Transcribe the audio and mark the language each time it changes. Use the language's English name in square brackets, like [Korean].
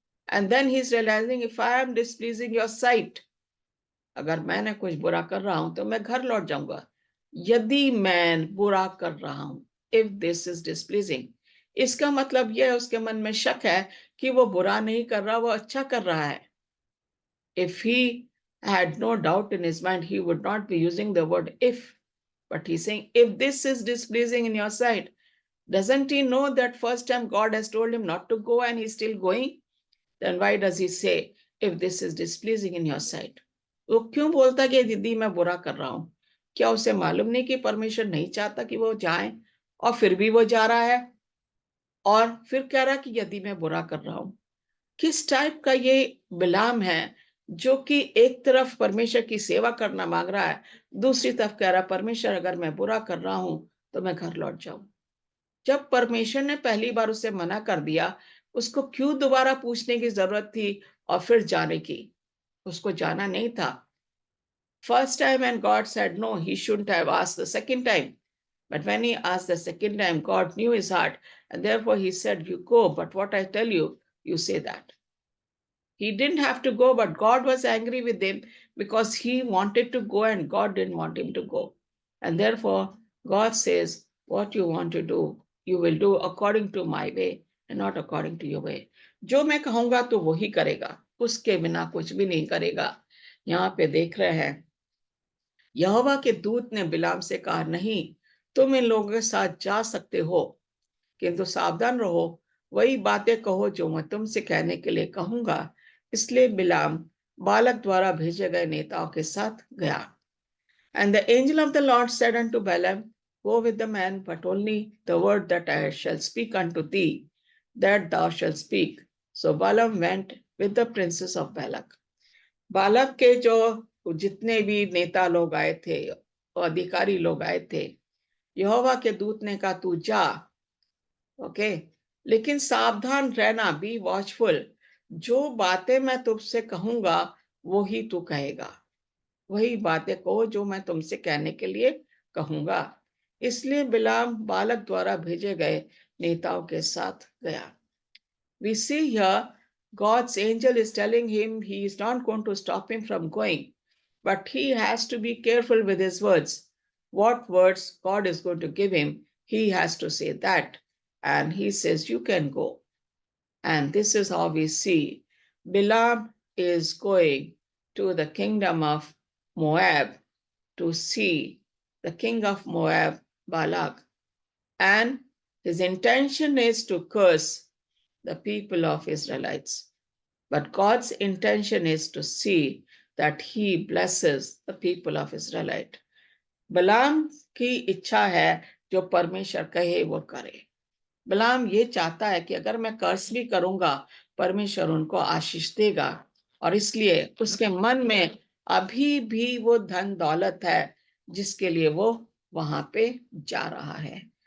[English] And then he's realizing if I am displeasing your sight, [Hindi] अगर मैंने कुछ बुरा कर रहा हूं तो मैं घर लौट जाऊंगा। यदि मैं बुरा कर रहा हूं, [English] if this is displeasing, [Hindi] इसका मतलब यह है उसके मन में शक है कि वो बुरा नहीं कर रहा, वो अच्छा कर रहा है। [English] If he had no doubt in his mind, he would not be using the word if, but he's saying, if this is displeasing in your sight, doesn't he know that first time God has told him not to go and he's still going? Then why does he say, if this is displeasing in your sight? [Hindi] वो क्यों बोलता कि दीदी मैं बुरा कर रहा हूं? क्या उसे मालूम नहीं कि परमेश्वर नहीं चाहता कि वो जाए, और फिर भी वो जा रहा है और फिर कह रहा है कि यदि मैं बुरा कर रहा हूं? किस टाइप का ये बिलाम है जो कि एक तरफ परमेश्वर की सेवा करना मांग रहा है, दूसरी तरफ कह रहा है परमेश्वर अगर मैं बुरा कर रहा हूं तो मैं घर लौट जाऊं। जब परमेश्वर ने पहली बार उसे मना कर दिया, उसको क्यों दोबारा पूछने की जरूरत थी और फिर जाने की? उसको जाना नहीं था। [English] First time and God said no, he shouldn't have asked the second time. But when he asked the second time, God knew his heart, and therefore he said, you go, but what I tell you, you say that. He didn't have to go, but God was angry with him because he wanted to go and God didn't want him to go. And therefore, God says, what you want to do, you will do according to my way and not according to your way. [Hindi] जो मैं कहूंगा तो वही करेगा, उसके बिना कुछ भी नहीं करेगा। यहाँ पे देख रहे हैं यहोवा के दूत ने बिलाम से कहा, नहीं, तुम इन लोगों के साथ जा सकते हो, किंतु सावधान रहो, वही बातें कहो जो मैं तुमसे कहने के लिए कहूंगा। इसलिए बिलाम बालक द्वारा भेजे गए नेताओं के साथ गया। [English] And the angel of the Lord said unto Balaam, go with the man, but only the word that I shall speak unto thee, that thou shalt speak. So Balaam went with the princes of Balak. [Hindi] बालक के जो जितने भी नेता लोग आए थे, अधिकारी लोग आए थे, यहोवा के दूत ने कहा तू जा, ओके, लेकिन सावधान रहना, [English] Be watchful. [Hindi] जो बातें मैं तुमसे कहूंगा वही तू कहेगा, वही बातें कहो जो मैं तुमसे कहने के लिए कहूंगा। इसलिए बिलाम बालक द्वारा भेजे गए नेताओं के साथ गया। [English] We see here God's angel is telling him he is not going to stop him from going, but he has to be careful with his words. What words God is going to give him, he has to say that. And he says, you can go. And this is how we see Balaam is going to the kingdom of Moab to see the king of Moab, Balak. And his intention is to curse the people of Israelites. But God's intention is to see that he blesses the people of Israelite. [Hindi] बलाम की इच्छा है जो परमेश्वर कहे वो करे। बलाम ये चाहता है कि अगर मैं कर्स भी करूंगा परमेश्वर उनको आशीष देगा, और इसलिए उसके मन में अभी भी वो धन दौलत है जिसके लिए वो वहां पे जा रहा है।